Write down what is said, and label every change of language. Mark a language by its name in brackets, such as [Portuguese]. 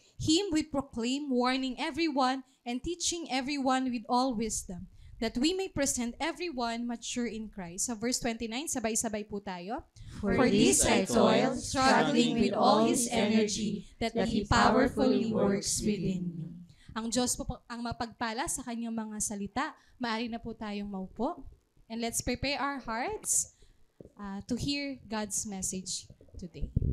[English] Him we proclaim, warning everyone and teaching everyone with all wisdom, that we may present everyone mature in Christ. [Filipino] So verse 29, sabay-sabay po tayo. [English] For this I toil, struggling with all His energy, that He powerfully works within me. [Filipino] Ang Diyos po ang mapagpala sa kanyang mga salita. Maaari na po tayong maupo. [English] And let's prepare our hearts to hear God's message today.